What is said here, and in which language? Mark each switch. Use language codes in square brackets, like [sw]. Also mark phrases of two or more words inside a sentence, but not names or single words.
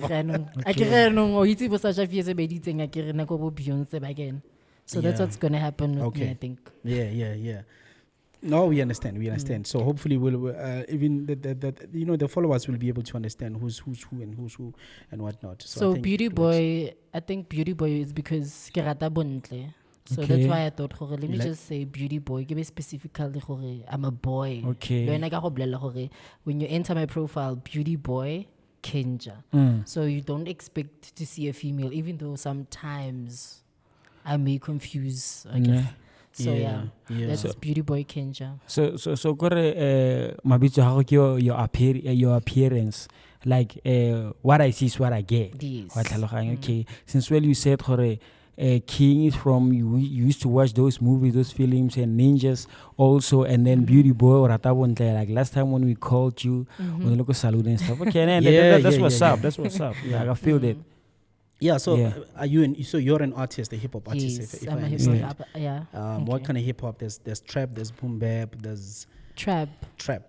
[en] Again. So that's Yeah. what's going to happen with Okay. me, I think. Yeah. No, we understand. So hopefully we'll even the followers will be able to understand who's who and whatnot. So I think beauty it works. boy, I think beauty boy is because [tn] ke rata bontle. [en] So Okay. that's why I thought, let me Like- just say beauty boy. Give me specifically, I'm a boy. Okay. [tn] Le wena ka go bolela gore, [en] when you enter my profile, beauty boy, Kenja. So you don't expect to see a female, even though sometimes I may confuse. Yeah. So yeah, Yeah. that's beauty boy Kenja. So [tn] kore mabitso a gago ke [en] your appearance, like what I see is what I get. Yes. [tn] Wa tlhaloganya, okay. [en] Since well you said gore King is from you used to watch those movies, those films, and ninjas also, and then beauty boy [tn] or rata bontle, [en] like last time when we called you when look salute and stuff. Okay, and that's what's up. That's what's up. Yeah, I feel that. Yeah. So Yeah. are you so you're an artist, a hip hop artist? Yes, if I'm I a hip understand. hop. Yeah. What Okay. kind of hip hop? There's trap, there's boom bap, there's Trap. trap.